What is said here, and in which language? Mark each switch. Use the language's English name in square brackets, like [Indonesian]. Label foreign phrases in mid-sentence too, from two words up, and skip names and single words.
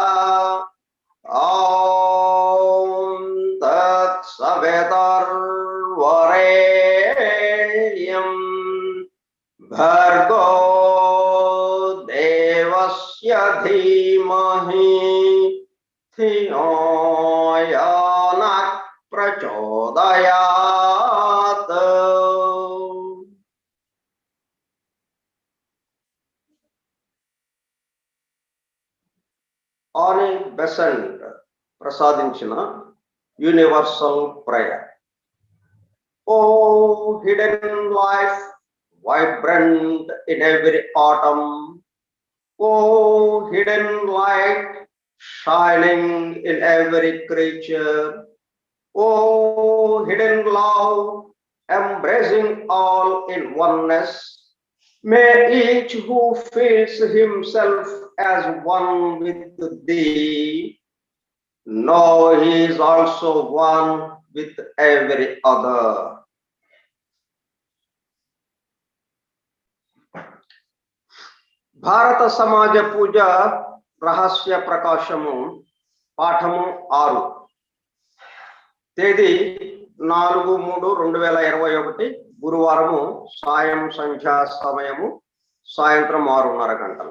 [Sanskrit] ॐ तत्सवितुर्वरेण्यं भर्गो देवस्य धीमहि धियो यो नः प्रचोदयात्। [Telugu] ఆని బెసెంట్ ప్రసాదించిన యూనివర్సల్ ప్రేయర్. [English] O Hidden Life vibrant in every autumn, oh hidden light shining in every creature, oh hidden love embracing all in oneness, may each who feels himself as one with thee know he is also one with every other. [Telugu] భారత సమాజ పూజ రహస్య ప్రకాశము పాఠము 6 తేదీ 4/3/2021 గురువారము సాయం సంధ్యా సమయము సాయంత్రం 6:30 గంటలు.